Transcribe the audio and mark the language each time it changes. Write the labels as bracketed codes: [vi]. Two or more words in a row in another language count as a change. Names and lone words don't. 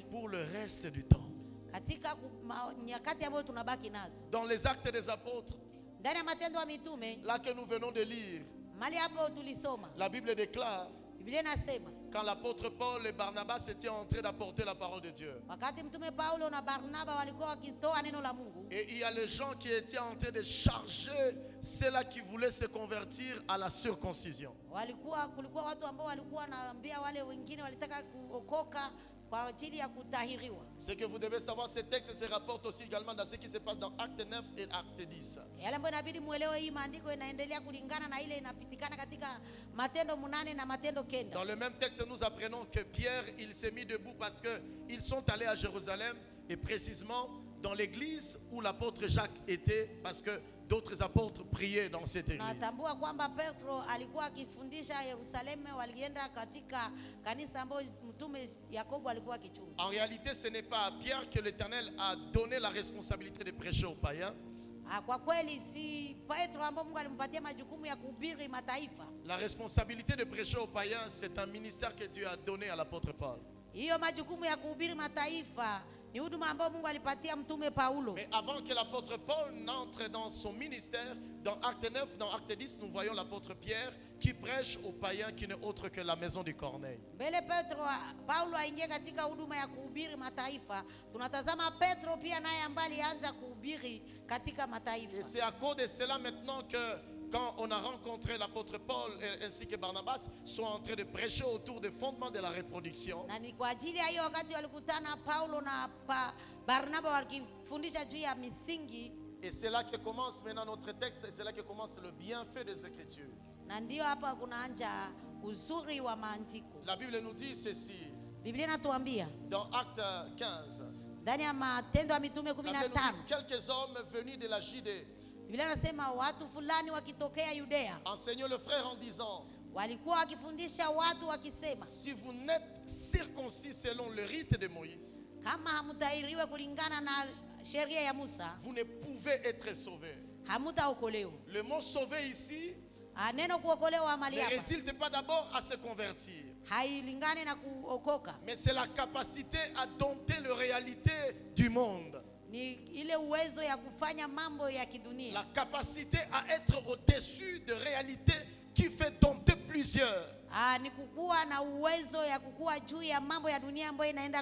[fr] pour le reste du temps. [sw] katika nyakati ambayo tunabaki nazo. [fr] Dans les Actes des Apôtres, [sw] Ndani ya Matendo ya Mitume, [fr] là que nous venons de lire, [sw] mali hapo tulisoma, [fr] la Bible déclare, [sw] Biblia inasema [fr] quand l'apôtre Paul et Barnabas étaient en train d'apporter la parole de Dieu, [sw] wakati mtume Paulo na Barnaba walikuwa wakitoa neno la Mungu, [fr] et il y a les gens qui étaient en train de charger ceux-là qui voulaient se convertir à la circoncision. [sw] kulikuwa watu ambao walikuwa wanaambia wale wengine walitaka kuokoka kwa ajili ya kutahiriwa. [fr] Ce que vous devez savoir, ces textes se rapportent aussi également dans ce qui se passe dans Acte 9 et Acte 10. [sw] Yale ambayo inabidi muelewe, hii maandiko inaendelea kulingana na ile inapitikana katika Matendo 8 na Matendo 9. [fr] Dans le même texte, nous apprenons que Pierre, il s'est mis debout parce qu'ils sont allés à Jérusalem, et précisément dans l'église où l'apôtre Jacques était, parce que d'autres apôtres priaient dans cette église. [sw] Natambua kwamba Petro alikuwa akifundisha Yerusalemu, walienda katika kanisa ambayo mtume Yakobo alikuwa akichunga. [fr] En réalité, ce n'est pas à Pierre que l'Éternel a donné la responsabilité de prêcher aux païens. [sw] Kwa kweli si Petro ambaye Mungu alimpatia majukumu ya kuhubiri mataifa. [fr] La responsabilité de prêcher aux païens, c'est un ministère que Dieu a donné à l'apôtre Paul. [sw] Hiyo majukumu ya kuhubiri mataifa ni huduma ambayo Mungu alipatia mtume Paulo. [fr] Mais avant que l'apôtre Paul n'entre dans son ministère, dans Acte 9, dans Acte 10, nous voyons l'apôtre Pierre qui prêche aux païens qui n'est autre que la maison du Corneille. [sw] Mbele Paulo aingie katika huduma ya kuhubiri mataifa, tunatazama Petro pia naye ambaye alianza kuhubiri katika mataifa. [fr] Et c'est à cause de cela maintenant que quand on a rencontré l'apôtre Paul ainsi que Barnabas, sont en train de prêcher autour des fondements de la reproduction. [sw] Na ni kwa ajili ya hiyo wakati walikutana Paulo na Barnaba wakifundisha juu ya misingi. [fr] Et c'est là que commence maintenant notre texte, et c'est là que commence le bienfait des Écritures. [sw] Na ndio hapa kunaanza uzuri wa maandiko. [fr] La Bible nous dit ceci. [sw] Biblia inatuambia [fr] Dans Acte 15, [sw] ndani ya Matendo ya Mitume [fr] la Bible nous 15, dit quelques hommes venus de la Judée [sw] Biblia inasema watu fulani wakitokea Yudea [fr] enseignant le frère en disant, [sw] walikuwa wakifundisha watu wakisema, [fr] si vous n'êtes circoncis selon le rite de Moïse, [sw] kama hamutairiwe kulingana na sheria ya Musa, [fr] vous ne pouvez être sauvés. [sw] hamutaokolewa. [fr] Le mot sauver ici [sw] Neno kuokolewa mali [fr] ne [sw] hapa [fr] résulte pas d'abord à se convertir, [sw] hailingani na kuokoka, [fr] mais c'est la capacité à dompter les réalités du monde. [sw] ni ile uwezo ya kufanya mambo ya kidunia, [fr] La capacité à être au-dessus de réalités qui fait dompter plusieurs. [sw] ni kukua na uwezo ya kukua juu ya mambo ya dunia ambayo inaenda